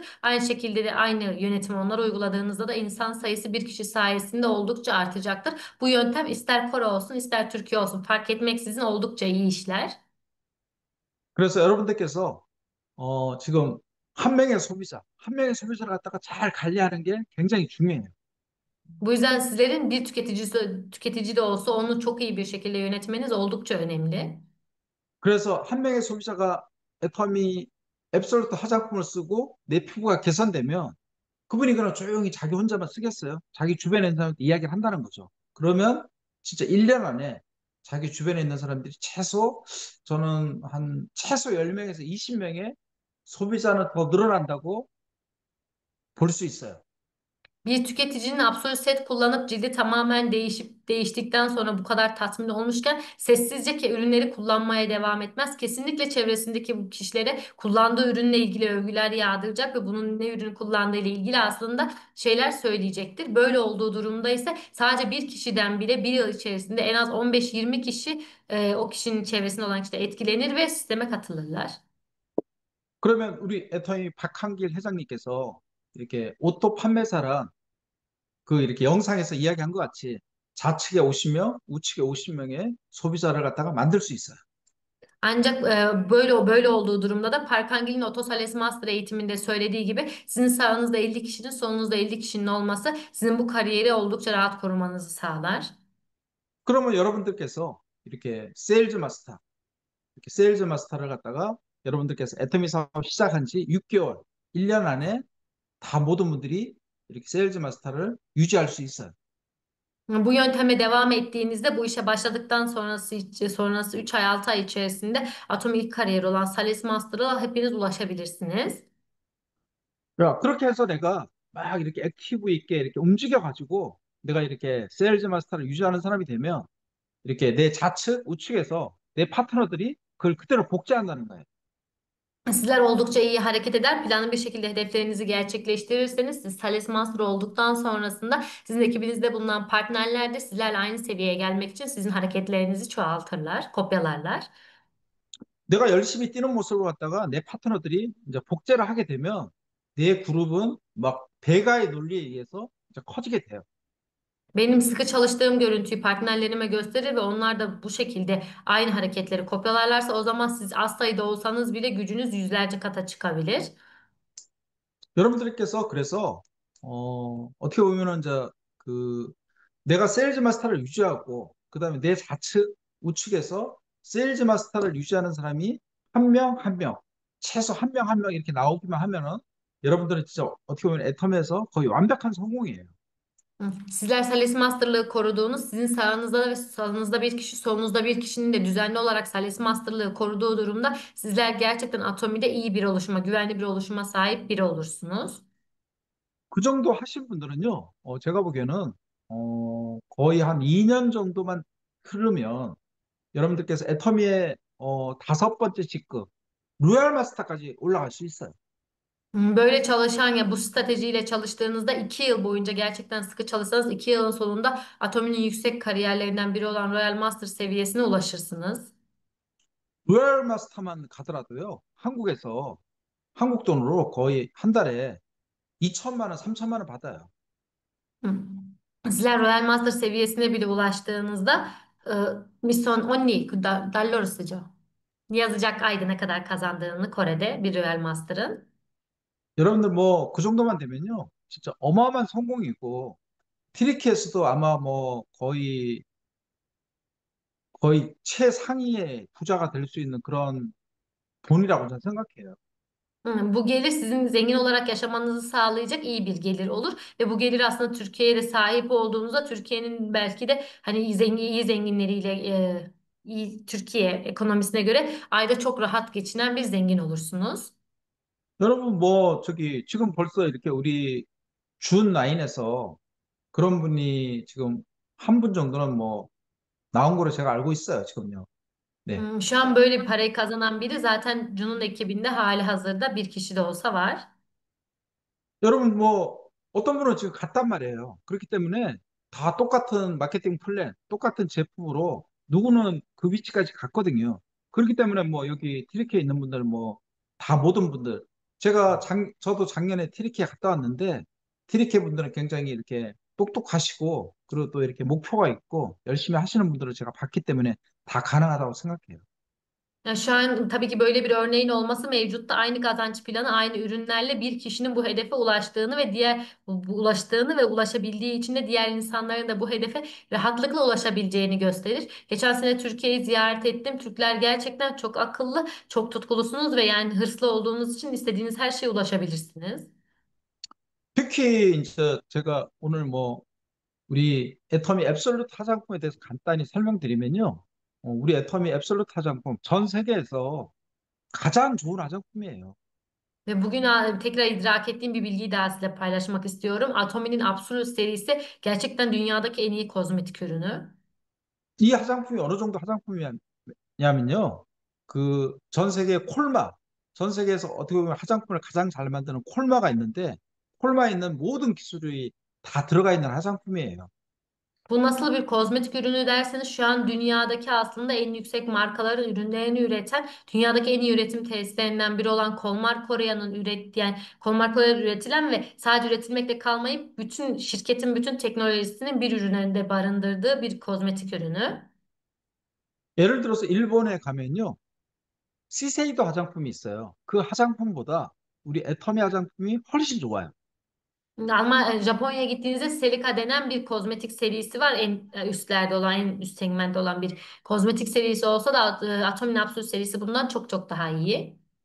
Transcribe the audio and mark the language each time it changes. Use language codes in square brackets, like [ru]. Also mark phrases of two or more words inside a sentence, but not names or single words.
[tr] Aynı şekilde de aynı yönetimi onlara uyguladığınızda da insan sayısı bir kişi sayesinde oldukça artacaktır. Bu yöntem ister Kore olsun ister Türkiye olsun fark etmeksizin oldukça iyi işler. [ko] 그래서 여러분들께서 지금 한 명의 소비자를 갖다가 잘 관리하는 게 굉장히 중요해요. [tr] Bu yüzden sizlerin bir tüketici de olsa onu çok iyi bir şekilde yönetmeniz oldukça önemli. [ko] 그래서 한 명의 소비자가 애터미 앱솔루트 화장품을 쓰고 내 피부가 개선되면 그분이 그냥 조용히 자기 혼자만 쓰겠어요? 자기 주변에 있는 사람한테 이야기를 한다는 거죠. 그러면 진짜 1년 안에 자기 주변에 있는 사람들이 저는 한 최소 10명에서 20명의 소비자는 더 늘어난다고 볼 수 있어요. [tr] Bir tüketicinin absolut set kullanıp cildi tamamen değiştikten sonra bu kadar tatmin olmuşken sessizce ürünleri kullanmaya devam etmez. Kesinlikle çevresindeki bu kişilere kullandığı ürünle ilgili övgüler yağdıracak ve bunun ne ürün kullandığı ile ilgili aslında şeyler söyleyecektir. Böyle olduğu durumda ise sadece bir kişiden bile bir yıl içerisinde en az 15-20 kişi o kişinin çevresinde olan kişide etkilenir ve sisteme katılırlar. [ko] 그러면 우리 애터미 박한길 회장님께서 이렇게 오토 판매사랑 그 이렇게 영상에서 이야기한 것 같이 좌측에 50명, 우측에 50명의 소비자를 갖다가 만들 수 있어요. [tr] Ancak böyle olduğu durumda da Parkangil'in Otosales Master eğitiminde söylediği gibi sizin sağınızda 50 kişinin solunuzda 50 kişinin olması sizin bu kariyeri oldukça rahat korumanızı sağlar. [ko] 그러면 여러분들께서 이렇게 세일즈 마스터를 갖다가 여러분들께서 애터미 사업 시작한 지 6개월, 1년 안에 다 모든 분들이 이렇게 세일즈 마스터를 유지할 수 있어요. [tr] Bu yönteme devam ettiğinizde bu işe başladıktan sonrası 3 ay 6 ay içerisinde atomik kariyer olan Sales Master'a hepiniz ulaşabilirsiniz. [ko] 야, 그렇게 해서 내가 막 이렇게 액티브 있게 이렇게 움직여가지고 내가 이렇게 세일즈 마스터를 유지하는 사람이 되면 이렇게 내 좌측, 우측에서 내 파트너들이 그걸 그대로 복제한다는 거예요. [tr] Sizler oldukça iyi hareket eder, planlı bir şekilde hedeflerinizi gerçekleştirirseniz siz Thales Master olduktan sonrasında sizin ekibinizde bulunan partnerler de sizlerle aynı seviyeye gelmek için sizin hareketlerinizi çoğaltırlar, kopyalarlar. [ko] 내가 열심히 뛰는 모습을 갖다가 내 파트너들이 이제 복제를 하게 되면 내 그룹은 막 배가의 논리에 의해서 이제 커지게 돼요. [tr] Benim sıkı çalıştığım görüntüyü partnerlerime gösterir ve onlar da bu şekilde aynı hareketleri kopyalarlarsa o zaman siz az sayıda olsanız bile gücünüz yüzlerce kata çıkabilir. [ko] 여러분들께서 그래서 어떻게 보면은 이제 그 내가 세일즈 마스터를 유지하고 그다음에 내 좌측 우측에서 세일즈 마스터를 유지하는 사람이 한 명 한 명 최소 한 명 한 명 이렇게 나오기만 하면은 여러분들은 진짜 어떻게 보면 애텀에서 거의 완벽한 성공이에요. Hı. [tr] Sizler Sales Master'lığı koruduğunuz, sizin sağınızda ve solunuzda bir kişi, solunuzda bir kişinin de düzenli olarak Sales Master'lığı koruduğu durumda sizler gerçekten Atomi'de iyi bir oluşuma, güvenli bir oluşuma sahip biri olursunuz. [ko] 그 정도 하신 분들은요, 제가 보기에는 거의 한 2년 정도만 흐르면 여러분들께서 애터미의 5번째 직급 로얄 마스터까지 올라갈 수 있어요. [tr] Böyle çalışan ya bu stratejiyle çalıştığınızda 2 yıl boyunca gerçekten sıkı çalışsanız 2 yılın sonunda Atomi'nin yüksek kariyerlerinden biri olan Royal Master seviyesine ulaşırsınız. [ko] 로얄 마스터만 가더라도요. 한국 돈으로 거의 한 달에 2천만 원, 3천만 원 받아요. Hı. [tr] Sizler Royal Master seviyesine bile ulaştığınızda e, Mission Onni dallar sıcak. Yazacak ayda ne kadar kazandığını Kore'de bir Royal Master'ın. [ko] 여러분들 뭐 그 정도만 되면요. 진짜 어마어마한 성공이고 티리키에서도 아마 뭐 거의 최상위의 부자가 될 수 있는 그런 돈이라고 저는 생각해요. [tr] Bu gelir sizin zengin olarak yaşamanızı sağlayacak iyi bir gelir olur ve bu gelir aslında Türkiye'ye de sahip olduğunuzda Türkiye'nin belki de hani iyi zenginleriyle iyi Türkiye ekonomisine göre ayda çok rahat geçinen bir zengin olursunuz. [ko] 여러분 뭐 저기 지금 벌써 이렇게 우리 준 라인에서 그런 분이 지금 한 분 정도는 뭐 나온 거로 제가 알고 있어요, 지금요. 네. [tr] Şu an böyle bir parayı kazanan biri zaten Cun'un ekibinde hali hazırda bir kişi de olsa var. [ko] 여러분 뭐 어떤 분은 지금 갔단 말이에요. 그렇기 때문에 다 똑같은 마케팅 플랜, 똑같은 제품으로 누구는 그 위치까지 갔거든요. 그렇기 때문에 뭐 여기 티리키에 있는 분들 뭐 다 모든 분들 저도 작년에 티리키에 갔다 왔는데 티리키 분들은 굉장히 이렇게 똑똑하시고 그리고 또 이렇게 목표가 있고 열심히 하시는 분들을 제가 봤기 때문에 다 가능하다고 생각해요. [tr] Ya şu an tabii ki böyle bir örneğin olması mevcutta aynı kazanç planı, aynı ürünlerle bir kişinin bu hedefe ulaştığını ve ulaştığını ve ulaşabildiği için de diğer insanların da bu hedefe rahatlıkla ulaşabileceğini gösterir. Geçen sene Türkiye'yi ziyaret ettim. Türkler gerçekten çok akıllı, çok tutkulusunuz ve yani hırslı olduğunuz için istediğiniz her şeye ulaşabilirsiniz. [ko] 특히 이제 제가 오늘 뭐 우리 애터미 앱솔루트 화장품에 대해서 간단히 설명드리면요. 우리 애터미 앱솔루트 화장품 전 seke에서 가장 좋은 화장품이에요. [tr] Ve bugün tekrar idrak ettiğim bir bilgiyi daha sizinle paylaşmak istiyorum. Atomi'nin Absolute serisi gerçekten dünyadaki en iyi kozmetik ürünü. [ko] 이 화장품이 어느 정도 화장품이냐면요. 그 전 세계 콜마, 전 세계에서 어떻게 보면 화장품을 가장 잘 만드는 콜마가 있는데 콜마에 있는 모든 기술이 다 들어가 있는 화장품이에요. [tr] Bu nasıl bir kozmetik ürünü derseniz şu an dünyadaki aslında en yüksek markaların ürünlerini üreten dünyadaki en iyi üretim tesislerinden biri olan Kolmar Korea'nın ürettiği Kolmar Korea'da üretilen ve sadece üretilmekle kalmayıp bütün şirketin bütün teknolojisinin bir ürününde barındırdığı bir kozmetik ürünü. [ko] 예를 들어서 일본에 가면요. 시세이도 화장품이 있어요. 그 화장품보다 우리 애터미 화장품이 훨씬 좋아요. [tr] Ama Japonya'ya gittiğinizde Celica denen bir kozmetik serisi var. En üstlerde olan, en üst segmentte olan bir kozmetik serisi olsa da Atomin Absolute serisi bundan çok çok daha iyi.